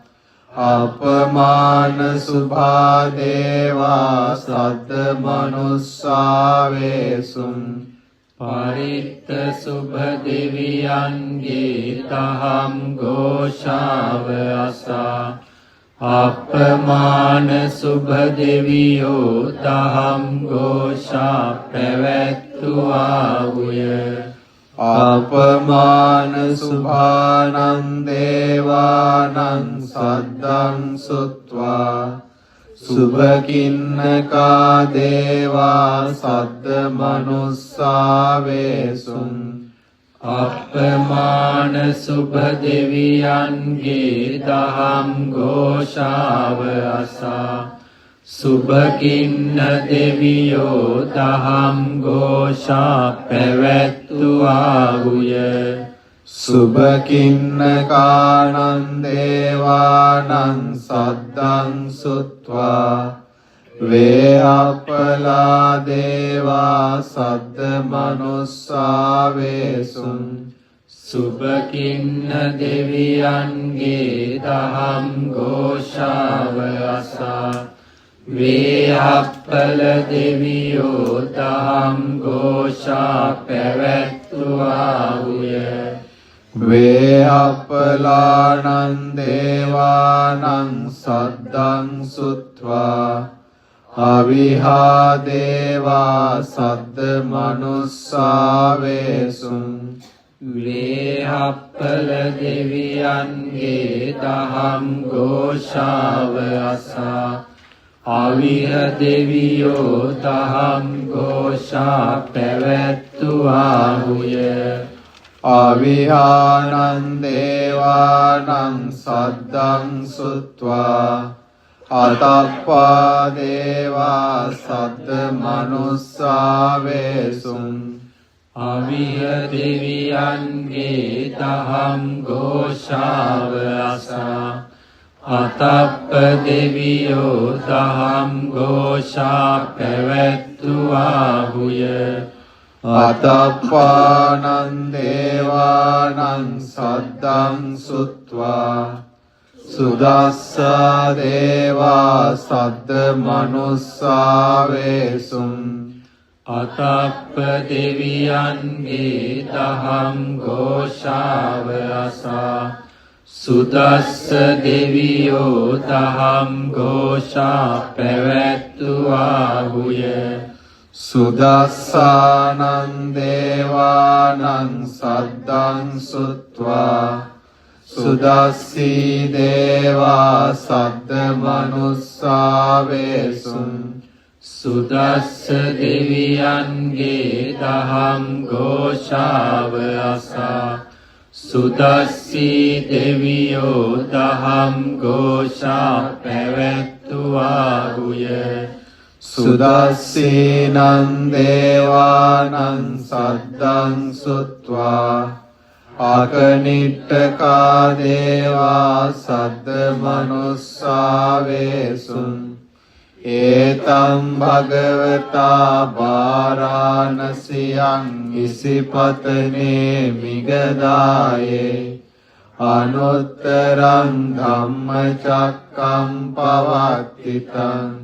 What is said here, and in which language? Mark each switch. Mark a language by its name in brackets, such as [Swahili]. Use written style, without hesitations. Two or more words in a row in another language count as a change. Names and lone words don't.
[Pali] අපමාන සුභා දේවා සද්ද මනුස්සාවේසුං [Sinhala] පරිත්ත සුභ දෙවියන්ගේ තහම් ඝෝෂාව අසා අපමාන සුභ දෙවියෝ තහම් ඝෝෂා පැවැත්තුවාහුය [Pali] අපමාන සුභානං දේවානං සද්දං සුත්වා සුභකින්නකා දේවා සද්ද මනුස්සාවේසුං [Sinhala] අපමාන සුභ දෙවියන්ගේ දහම් ඝෝෂාව අසා සුභකින්න දෙවියෝ දහම් ඝෝෂා පැවැත්තුවාහුය [Pali] සුභකින්නකානං දේවානං සද්දං සුත්වා වේහප්පලා දේවා සද්ද මනුස්සාවේසුං [Sinhala] සුභකින්න දෙවියන්ගේ දහම් ඝෝෂාව අසා වේහප්පල දෙවියෝ දහම් ඝෝෂා පැවැත්තුවාහුය [Pali] වේහප්පලානං දේවානං සද්දං සුත්වා අවිහා දේවා සද්ද මනුස්සාවේසුං [Sinhala] වේහප්පල දෙවියන්ගේ දහම් ඝෝෂාව අසා අවිහ දෙවියෝ දහම් ඝෝෂා පැවැත්තුවාහුය [Pali] අවිහානං දේවානං සද්දං සුත්වා අතප්පා දේවා සද්ද මනුස්සාවේසුං [Sinhala] අවිහ දෙවියන්ගේ දහම් ඝෝෂාව අසා අතප්ප දෙවියෝ දහම් ඝෝෂා පැවැත්තුවාහුය [Pali] අතප්පානං දේවානං සද්දං සුත්වා සුදස්සා දේවා සද්ද මනුස්සාවේසුං [Sinhala] අතප්ප දෙවියන්ගේ දහම් ඝෝෂාව අසා සුදස්ස දෙවියෝ දහම් ඝෝෂා පැවැත්තුවාහුය [Pali] සුදස්සානං දේවානං සද්දං සුත්වා සුදස්සී දේවා සද්ද මනුස්සාවේසුං [Sinhala] සුදස්ස දෙවියන්ගේ දහම් ඝෝෂාව අසා සුදස්සී දෙවියෝ දහම් ඝෝෂා පැවැත්තුවාහුය [Pali] සුදස්සීනං දේවානං සද්දං සුත්වා අකනිට්ඨකා දේවා සද්ද මනුස්සාවේසුං ඒතං භගවතා වාරාණසියං ඉසිපතනේ මිගදායේ අනුත්තරං ධම්මචක්කම් පවත්තිතං